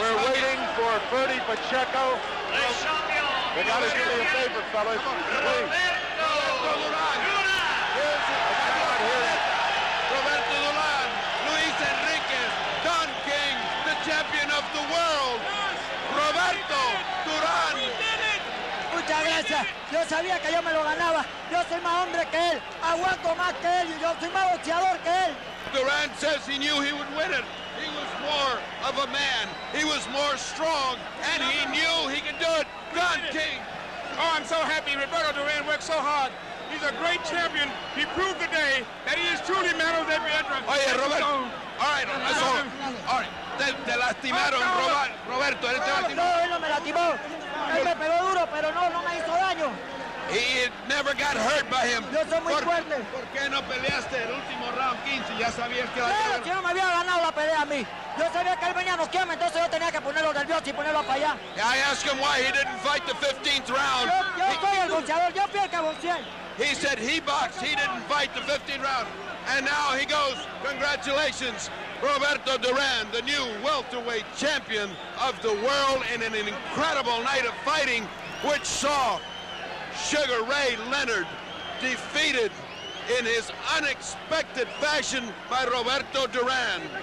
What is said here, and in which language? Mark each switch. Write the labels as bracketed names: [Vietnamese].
[English] We're waiting for Bertie Pacheco. You got to do me a favor, fellas. Please. Roberto Duran. Roberto Duran. Luis Enriquez. Don King, the champion of the world. Roberto Duran. [Spanish] Muchas gracias. Yo sabía que yo me lo ganaba. Yo soy más hombre que él. Aguanto más que él y yo soy más boxeador que él. [English] Duran says he knew he would win it. He was more of a man. He was more strong, and he knew he could do it. Don King. Oh, I'm so happy. Roberto Duran worked so hard. He's a great champion. He proved today that he is truly man of every entrance. [Spanish] Oye, Roberto. [English] All right, that's all. All right. [Spanish] Te lastimaron, Roberto. Él te lastimó. No, él no me lastimó. Él me pegó duro, pero no me hizo daño. [English] He never got hurt by him. [Spanish] Yo soy muy fuerte. ¿Por qué no peleaste el último round 15? Ya sabías que... Claro, si no me había ganado la pelea a mí. Yo sabía que él venía a noquearme, entonces yo tenía que ponerlo nervioso y ponerlo para allá. [English] I asked him why he didn't fight the 15th round. [Spanish] Yo soy el boxeador, yo fui el que boxeé. [English] He said he boxed, he didn't fight the 15th round. And now he goes, congratulations, Roberto Duran, the new welterweight champion of the world in an incredible night of fighting, which saw Sugar Ray Leonard defeated in his unexpected fashion by Roberto Duran.